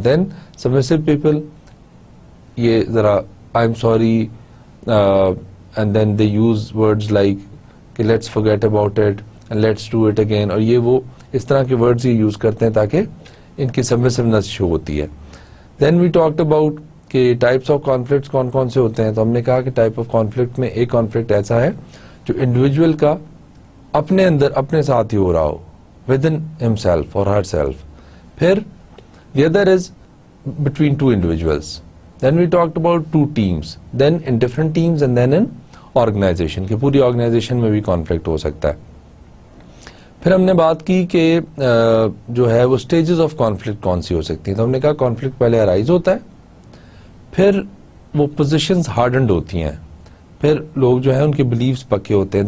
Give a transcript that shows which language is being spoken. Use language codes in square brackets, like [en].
[en] then submissive people, یہ ذرا I am sorry and then they use words like کہ let's forget about it and let's do it again, [ur] اور یہ وہ اس طرح کے ورڈز یہ یوز کرتے ہیں تاکہ ان کی سبمسونیس شو ہوتی ہے. دین وی ٹاکڈ اباؤٹ کہ ٹائپس آف کانفلکٹس کون کون سے ہوتے ہیں. تو ہم نے کہا کہ ٹائپ آف کانفلکٹ میں ایک کانفلکٹ ایسا ہے جو انڈیویجول کا اپنے اندر اپنے ساتھ ہی ہو رہا ہو, [en] With in himself اور herself. پھر the other is between two individuals. Then we talked about two teams, then in different teams and then in organisation, [ur] کہ پوری آرگنائزیشن میں بھی کانفلکٹ ہو سکتا ہے. پھر ہم نے بات کی کہ جو ہے وہ اسٹیجز آف کانفلکٹ کون سی ہو سکتی ہیں. تو ہم نے کہا کانفلکٹ پہلے ارائز ہوتا ہے, پھر وہ پوزیشنز ہارڈنڈ ہوتی ہیں, پھر لوگ جو ہیں ان کے بلیفز پکے ہوتے ہیں.